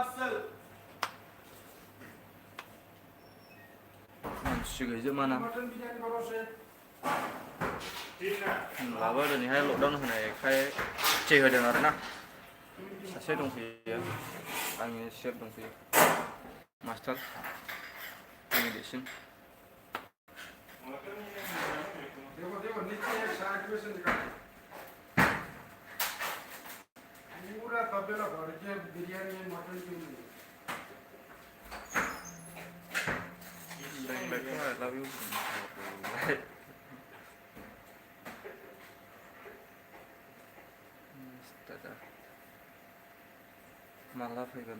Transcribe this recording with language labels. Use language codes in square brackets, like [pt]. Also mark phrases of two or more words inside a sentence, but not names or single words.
[brx] मानसि गैजोबाना होनब्लाबो दिनैहाय लकडाउन होनायखाय सुटि होदों आरोना सासे दंफैयो आंनि सेफ दंफैयो [en] master medicine [hi] पूरा तबेला भर के बिरयानी में मटन क्यों नहीं [en] Bengjlai I love you [brx] माला फैगोन